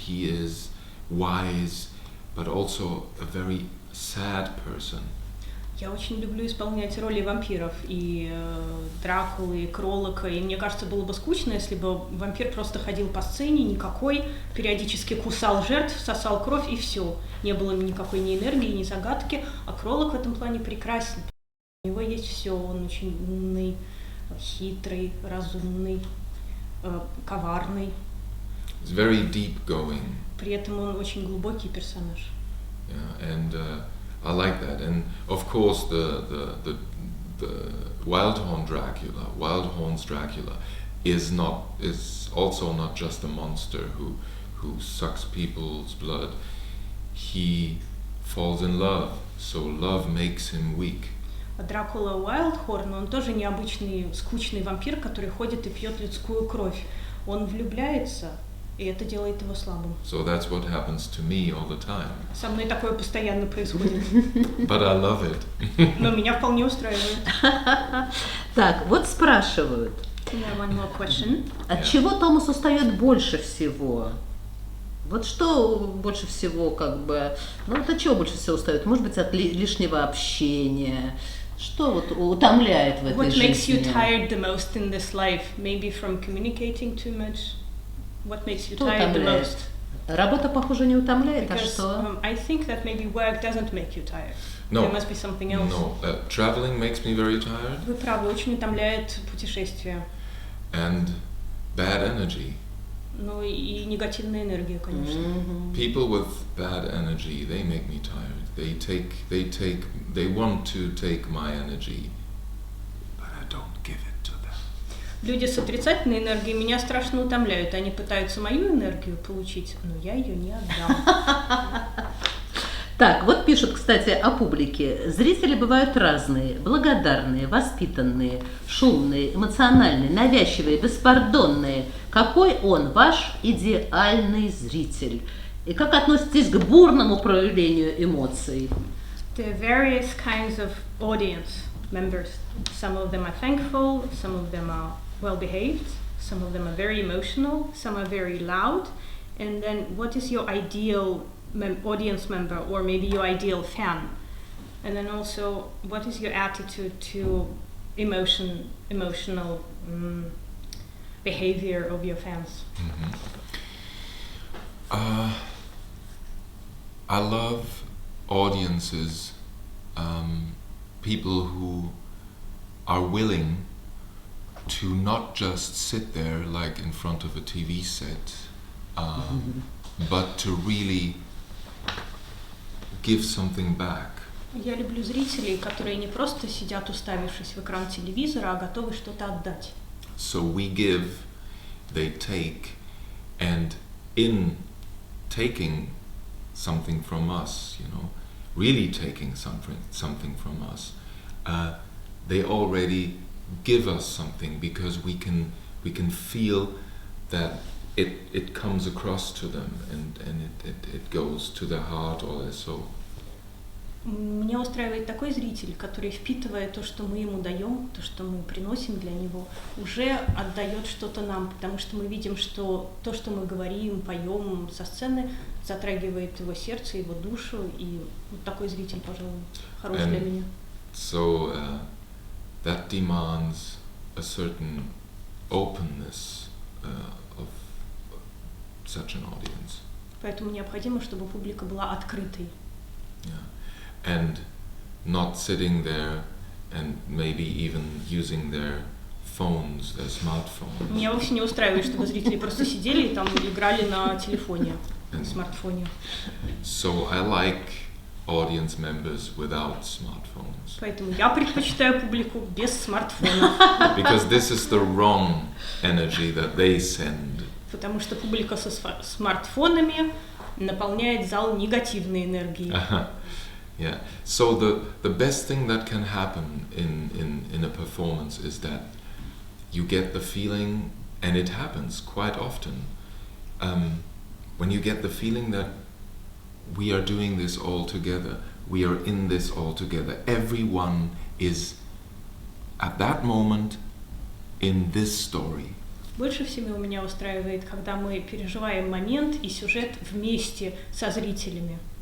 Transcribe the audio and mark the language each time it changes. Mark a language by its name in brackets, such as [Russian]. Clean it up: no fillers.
[English] He is wise, but also a very sad person. [Russian] Я очень люблю исполнять роли вампиров, и Дракулы, и Кролока, и мне кажется, было бы скучно, если бы вампир просто ходил по сцене, никакой, периодически кусал жертв, сосал кровь, и все. Не было никакой ни энергии, ни загадки, а Кролок в этом плане прекрасен. У него есть все, он очень умный, хитрый, разумный, коварный. [English] It's very deep going. [Russian] При этом он очень глубокий персонаж. [English] Yeah, and I like that. And of course, the Wildhorn's Dracula is also not just a monster who sucks people's blood. He falls in love, so love makes him weak. [Russian] Дракула Уайлдхорн, он тоже необычный, скучный вампир, который ходит и пьет людскую кровь. Он влюбляется, и это делает его слабым. [English] So that's what happens to me all the time. [Russian] Со мной такое постоянно происходит. [English] But I love it. [Russian] Но меня вполне устраивает. Так, вот спрашивают. [English] One more question. [Russian] От чего Томас устает больше всего? Вот что больше всего, от чего больше всего устает? Может быть, от лишнего общения? Что вот утомляет в этой жизни? [English] What makes you tired the most in this life? Maybe from communicating too much? What makes you tired the most? [Russian] Работа, похоже, не утомляет, [English] Because, [Russian] а что? [English] I think that maybe work doesn't make you tired. No. There must be something else. No, traveling makes me very tired. [Russian] Вы правы, очень утомляет путешествие. [English] And bad energy. [Russian] Ну и негативная энергия, конечно. [English] People with bad energy, they make me tired. They want to take my energy, but I don't give it to them. [Russian] Люди с отрицательной энергией меня страшно утомляют. Они пытаются мою энергию получить, но я ее не отдам. Так, вот пишут, кстати, о публике. Зрители бывают разные, благодарные, воспитанные, шумные, эмоциональные, навязчивые, беспардонные. Какой он, ваш идеальный зритель? И как относитесь к бурному проявлению эмоций? [English] There are various kinds of audience members. Some of them are thankful, some of them are well-behaved, some of them are very emotional, some are very loud. And then what is your ideal audience member, or maybe your ideal fan? And then also, what is your attitude to emotional behavior of your fans? I love audiences, people who are willing to not just sit there like in front of a TV set, but to really give something back. [Russian] Я люблю зрителей, которые не просто сидят, уставившись в экран телевизора, а готовы что-то отдать. [English] So we give, they take, and in taking something from us, you know, really taking something from us, they already give us something because we can feel that it comes across to them and it goes to their heart or their soul. [Russian] Меня устраивает такой зритель, который, впитывая то, что мы ему даем, то, что мы приносим для него, уже отдает что-то нам, потому что мы видим, что то, что мы говорим, поем со сцены, затрагивает его сердце, его душу, и вот такой зритель, пожалуй, хорош для меня. [English] So that demands a certain openness of such an audience. [Russian] Поэтому необходимо, чтобы публика была открытой. [English] Yeah. And not sitting there and maybe even using their phones, their smartphones. [Russian] Меня вовсе не устраивает, чтобы зрители просто сидели и там играли на телефоне, на смартфоне. [English] So I like audience members without smartphones. [Russian] Поэтому я предпочитаю публику без смартфонов. [English] Because this is the wrong energy that they send. [Russian] Потому что публика со смартфонами наполняет зал негативной энергией. [English] Yeah. So the best thing that can happen in a performance is that you get the feeling, and it happens quite often, when you get the feeling that we are doing this all together, we are in this all together. Everyone is at that moment in this story. [Russian] Больше всего меня устраивает, когда мы переживаем момент и сюжет вместе со зрителями.